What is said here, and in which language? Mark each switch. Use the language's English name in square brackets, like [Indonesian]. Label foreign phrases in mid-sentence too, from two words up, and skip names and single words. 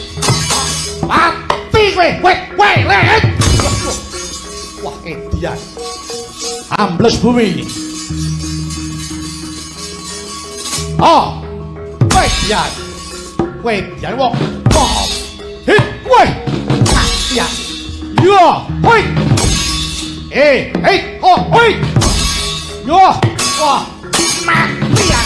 [Javanese] Mati kowe. Kowe lehet. Wah, edian. Ambles bumi. Oh. Edian. Edian wong. Hit, woi. Ya. Yo, hoi. Hei, oh, hoi. Yo, wah. Mati ya.